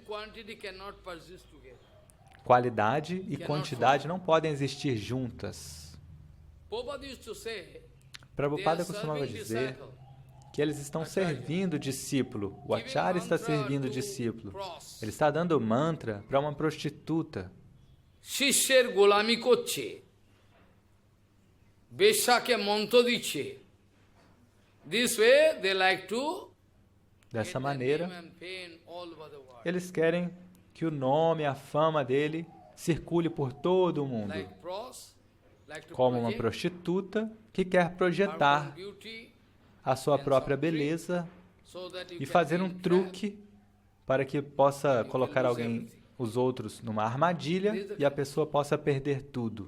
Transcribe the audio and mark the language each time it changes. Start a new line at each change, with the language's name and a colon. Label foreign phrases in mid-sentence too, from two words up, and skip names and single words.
Portuguese: Qualidade e quantidade não podem existir juntas. Prabhupada costumava dizer que eles estão servindo o discípulo. O Acharya está servindo o discípulo. Ele está dando mantra para uma prostituta.
Bangla: শিষ্যের গোলামি করছে, বেশ্যাকে মন্ত্র দিচ্ছে.
English: This way they like to.
Portuguese: Dessa maneira, eles querem que o nome, a fama dele circule por todo o mundo, como uma prostituta que quer projetar a sua própria beleza e fazer um truque para que possa colocar os outros numa armadilha e a pessoa possa perder tudo.